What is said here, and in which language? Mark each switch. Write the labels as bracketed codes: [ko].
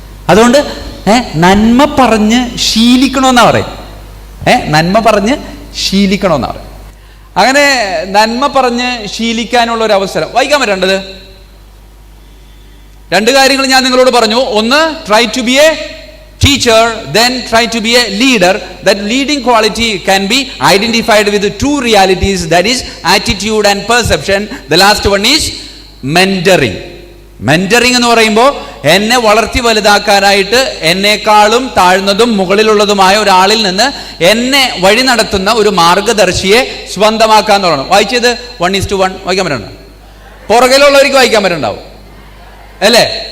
[ml] അതുകൊണ്ട് നന്മ പറഞ്ഞ് ശീലിക്കണമെന്നാ പറയും. നന്മ പറഞ്ഞ് ശീലിക്കണമെന്നാ പറയും. അങ്ങനെ നന്മ പറഞ്ഞ് ശീലിക്കാനുള്ള ഒരു അവസരം വായിക്കാൻ പറ്റേണ്ടത് 2 കാര്യങ്ങൾ ഞാൻ നിങ്ങളോട് പറഞ്ഞു. ഒന്ന്, [en] try to be a teacher, then try to be a leader. That leading quality can be identified with the 2 realities, that is attitude and perception. The last one is mentoring. [ml] Mentoring എന്ന് പറയുമ്പോൾ എന്നെ വളർത്തി വലുതാക്കാനായിട്ട് എന്നെക്കാളും താഴ്ന്നതും മുകളിലുള്ളതുമായ ഒരാളിൽ നിന്ന് എന്നെ വഴി നടത്തുന്ന ഒരു മാർഗദർശിയെ സ്വന്തമാക്കാന്നുള്ളതാണ്. വായിച്ചത് 1:1 വായിക്കാൻ പറ്റണ്ട? പുറകിലുള്ളവർക്ക് വായിക്കാൻ പറ്റുണ്ടാവും അല്ലേ?